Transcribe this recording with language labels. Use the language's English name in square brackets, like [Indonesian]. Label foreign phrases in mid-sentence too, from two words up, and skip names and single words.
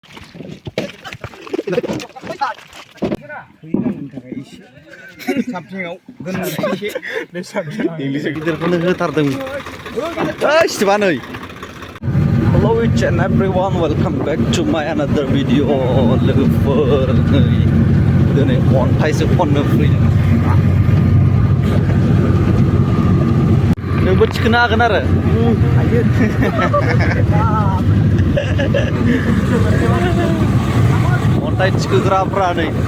[Bodo] साबसिङाव इंलिस गिदिरखौनो होथारदों सिबा नै [English] Hello each and everyone, welcome back to my another video. [Bodo] लोगोफोर नै दिनै अन्थाइसो खननो फैदों नोंबो थिखोनो हागोन आरो अन्थाइ थिखोग्राफ्रा नै